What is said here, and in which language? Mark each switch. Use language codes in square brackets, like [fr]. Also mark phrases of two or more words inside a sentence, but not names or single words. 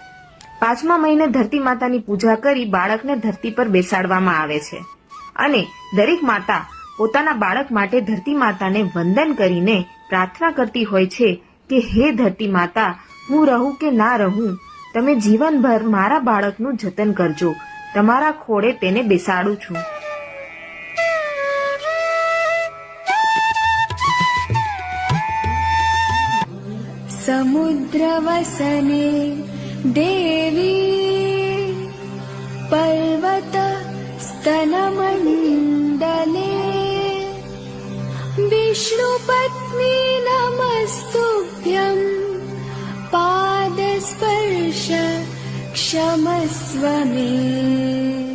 [gu] 5મા મહિને ધરતી માતાની પૂજા કરી બાળકને ધરતી પર બેસાડવામાં આવે છે અને દરેક માતા પોતાના બાળક માટે ધરતી માતાને વંદન કરીને પ્રાર્થના કરતી હોય છે કે હે ધરતી માતા, હું રહું કે ના રહું, તમે જીવનભર મારા બાળકનું જતન કરજો, તમારા ખોળે તેને બેસાડું છું। [sa] समुद्रवसने देवी पर्वत स्तनमण्डले विष्णुपत्नी नमस्तुभ्यं पादस्पर्श क्षमस्व मे।